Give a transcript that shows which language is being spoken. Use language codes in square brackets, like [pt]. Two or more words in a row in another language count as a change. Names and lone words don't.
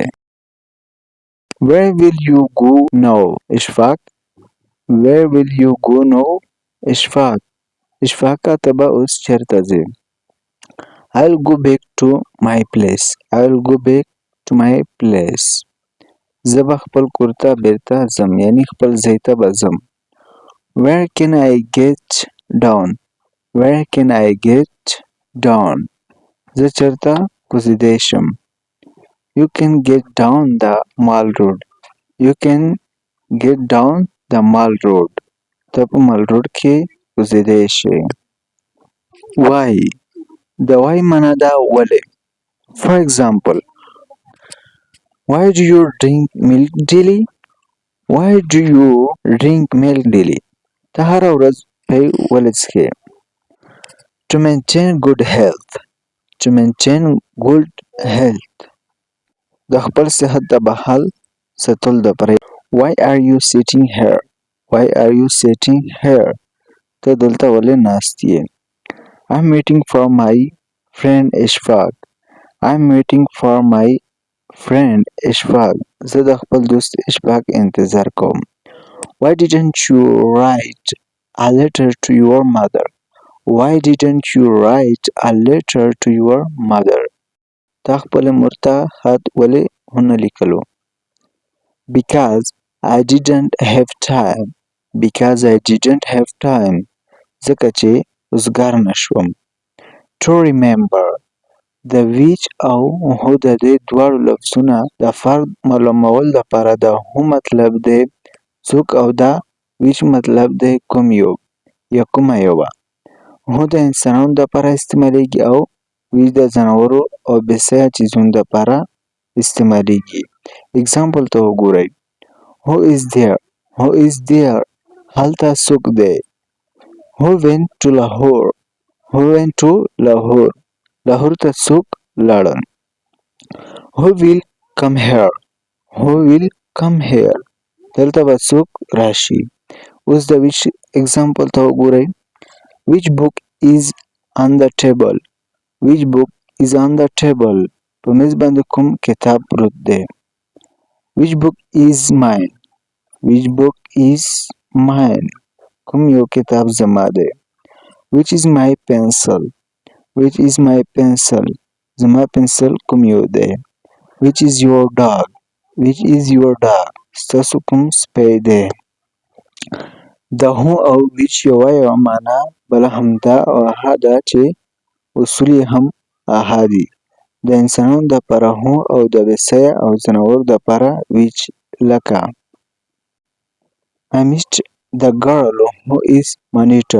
[en] Where will you go now, Ishfaq? Where will you go now, Ishfaq? [ps] اشفاقه ته به اوس چېرته ځې؟ [en] I'll go back to my place. I'll go back to my place. [ps] زه به خپل کور ته بیرته ځم یعنی خپل ځای ته به ځم. [en] Where can I get down? Where can I get down? [ps] زه چېرته کوزیدی شم؟ [en] You can get down the mall road. You can get down the mall road. [ps] ته په مال روډ کې کوزیدی شي. Why. د why معنا ده ولې. [en] For example, why do you drink milk daily? Why do you drink milk daily? [ps] ته هره ورځ پی ولې څښې؟ [en] To maintain good health. To maintain good health. [ps] د خپل صحت د بحال ساتلو دپاره. [en] Why are you sitting here? Why are you sitting here? [ps] ته دلته ولې ناست یې؟ [en] I'm waiting for my friend Ishfaq. I'm waiting for my Friend Ishfaq, [ps] زه د خپل دوست اشفاق انتظار کوم. [en] Why didn't you write a letter to your mother? Why didn't you write a letter to your mother? [ps] تا خپل مور ته خط ولې ونه لیکلو؟ [en] Because I didn't have time. Because I didn't have time. [ps] ځکه چې وزګار نشوم. [en] To remember. [ps] د which او who د دې دواړو لفظونه د فرد معلومولو لپاره د who مطلب دی څوک او د which مطلب دی کوم یو یا کومه یوه. who د انسانانو دپاره استعمالیږي او which د ځناورو او بېسیه څیزونو دپاره استعمالیږي. اګزامپل ته وګورئ. [en] Who is there? Who is there? [ps] هلته څوک دی؟ [en] Who went to Lahore? Who went to Lahore? [ps] لاهور ته څوک لاړل؟ [en] Who will come here? Who will come here? [ps] دلته به څوک راشي؟ اوس د which اګزامپل ته وګورئ. [en] Which book is on the table? Which book is on the table? [ps] په میز باندې کوم کتاب پروت دی؟ [en] Which book is mine? Which book is mine? [ps] کوم یو کتاب زما دی؟ [en] Which is my pencil? Which is my pencil? [ps] زما پنسل کوم یو دی؟ [en] Which is your dog? Which is your dog? [ps] ستاسو کوم سپی دی؟ د who او which یوه معنا بله همدا او هغه ده چې اصول یې هم هغه دي. د انسانانو دپاره who او د بېسیه او ځناورو دپاره which. [en] لکه I missed the girl who is monitor.